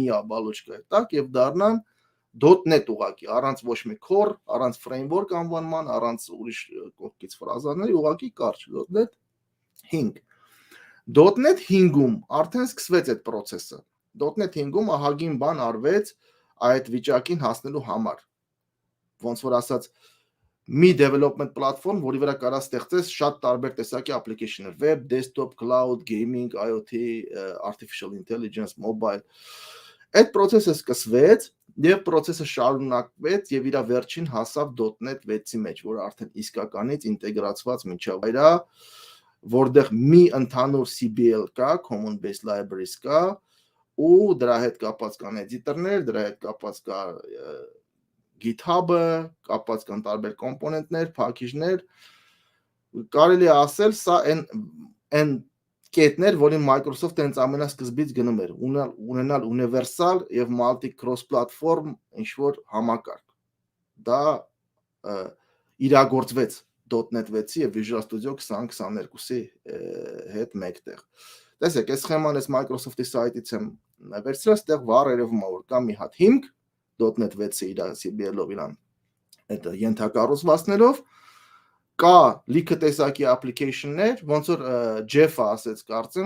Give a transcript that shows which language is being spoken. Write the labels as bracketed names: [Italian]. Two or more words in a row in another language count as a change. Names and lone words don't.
[Armenian] աբալոչկայի տակ եւ դառնան .NET ուղղակի, առանց ոչ մի core, առանց framework անվանման, առանց ուրիշ կողքից ֆրազաների, ուղղակի կարճ .NET 5։ .NET 5-ում արդեն սկսվեց այդ process-ը։ .NET 5-ում ահագին բան արվեց այդ վիճակին հասնելու համար։ Ոնց որ ասած, մի [English] development platform, [Armenian] որի վրա կարա ստեղծես շատ տարբեր տեսակի application-ներ, [English] web, desktop, cloud, gaming, IoT, artificial intelligence, mobile։ [Armenian] Այդ process-ը սկսվեց, Եվ process-ը շարունակվեց եւ իր վերջին հասավ .NET 6-ի մեջ, որը արդեն իսկականից ինտեգրացված միջավ այրա, որտեղ մի ընդհանուր CBL կա, [English] Common Base Libraries [Armenian] կա, ու դրա հետ կապված կան էդիտորներ, դրա հետ կապված կա GitHub-ը, կապված կան տարբեր կոմպոնենտներ, package-ներ, կարելի է ասել, սա այն կետներ, որին Microsoft-ը հենց ամենասկզբից գնում էր, ունենալ ունիվերսալ եւ [English] multi cross platform [Armenian] ինչ-որ համակարգ։ Դա իրագործվեց .NET 6-ի եւ Visual Studio 2022-ի հետ մեկտեղ։ Տեսեք, այս սխեման էս Microsoft-ի սայթից եմ վերցրել, այստեղ վառ երևում է, որ կա մի հատ հիմք .NET 6-ի իր CBL-ով իրան այդ ենթակառուցվածքներով, կա լիքը տեսակի application-ներ, ոնց որ Jeff-ը ասեց, կարծեմ,